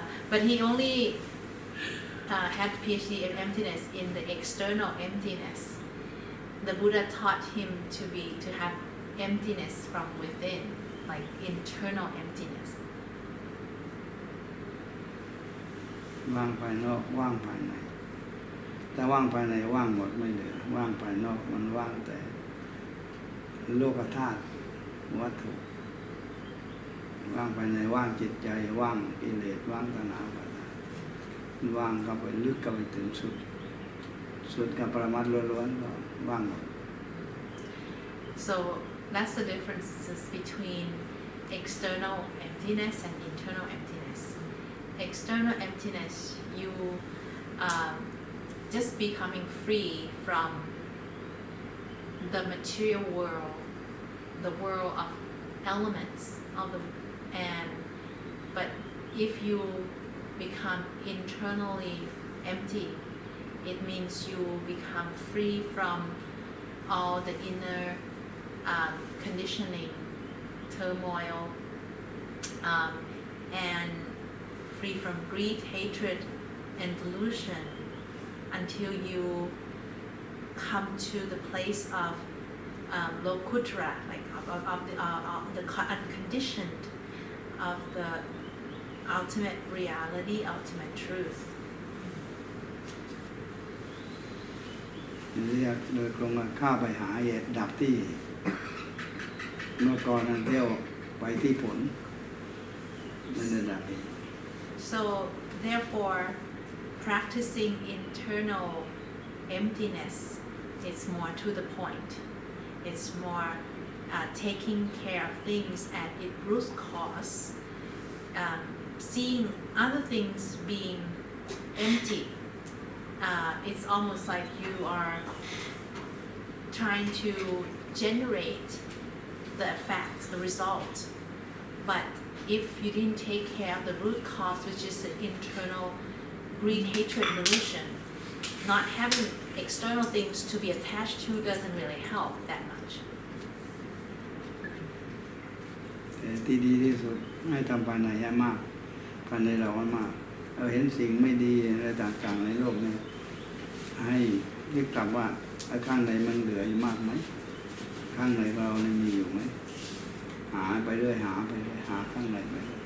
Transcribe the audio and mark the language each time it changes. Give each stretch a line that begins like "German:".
English: But he only had PhD in emptiness in the external emptiness. The Buddha taught him to have emptiness from within, like internal emptiness.
Thai: ว่างภายนอกว่างภายในแต่ว่างภายในว่างหมดไม่เหลือว่างภายนอกมันว่างแต่ โลกธาตุวัตถุว่างภายในว่างจิตใจว่างกิเลสว่างตัณหาว่างเข้าไปลึกเข้าไปถึงสุดกับปรมัตถ์ล้วนๆก็ว่างหมด
English: So that's the differences between external emptiness and internal emptiness. External emptiness, you just becoming free from the material world, the world of elements of the but if you become internally empty, it means you become free from all the inner conditioning, turmoil, and free from greed, hatred, and delusion until you come to the place of lokuttara, like of the unconditioned, of the ultimate reality, ultimate truth.
Thai: เรียกโดยตรงว่าเข้าไปหาเหตุดับที่เมื่อก่อนนั้นเที่ยวไปที่ผลมันจะดับเอง
English: So therefore, practicing internal emptiness is more to the point. It's more taking care of things at its root cause, seeing other things being empty. It's almost like you are trying to generate the effect, the result. But if you didn't take care of the root cause, which is the internal greed, hatred, delusion, not having external things to be attached to doesn't really help that much.
Thai: แต่ที่ดีที่สุดให้ทำภายในให้มากภายในเราให้มากเราเห็นสิ่งไม่ดีอะไรต่างๆในโลกนี้ให้ยึดกลับว่าข้างในมันเหลืออยู่มากไหมข้างในเรามีอยู่ไหมหาไปเรื่อยหาไปเรื่อยหาข้างในไป